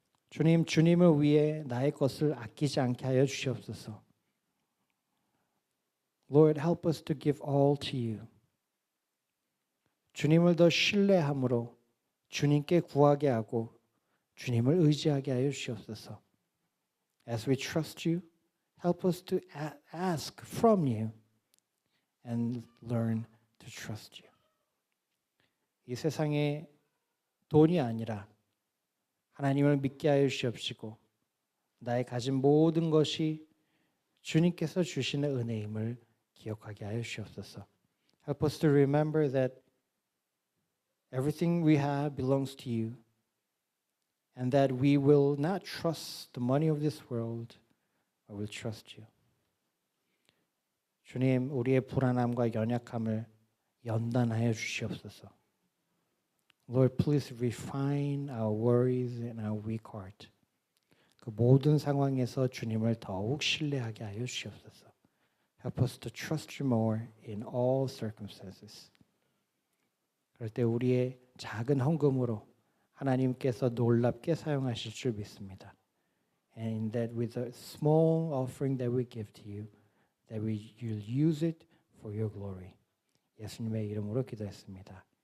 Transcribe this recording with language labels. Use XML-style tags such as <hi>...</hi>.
<ko>주님, 주님을 위해 나의 것을 아끼지 않게 하여 주시옵소서.</ko> <en>Lord, help us to give all to you.</en> <ko>주님을 더 신뢰함으로 주님께 구하게 하고 주님을 의지하게 하여 주시옵소서.</ko> <en>As we trust you, help us to ask from you and learn to trust you.</en> <ko>이 세상에 돈이 아니라 하나님을 믿게 하여 주시옵시고 나의 가진 모든 것이 주님께서 주시는 은혜임을 기억하게 하여 주시옵소서.</ko> <en>Help us to remember that everything we have belongs to you and that we will not trust the money of this world, but will trust you.</en> <ko>주님, 우리의 불안함과 연약함을 연단하여 주시옵소서.</ko> <en>Lord, please refine our worries and our weak heart.</en> <ko>그 모든 상황에서 주님을 더욱 신뢰하게 하여 주시옵소서.</ko> <en>Help us to trust you more in all circumstances.</en> <ko>그럴 때 우리의 작은 헌금으로 하나님께서 놀랍게 사용하실 줄 믿습니다.</ko> <en>And that with a small offering that we give to you, that you'll use it for your glory.</en> <ko>예수님의 이름으로 기도했습니다.</ko>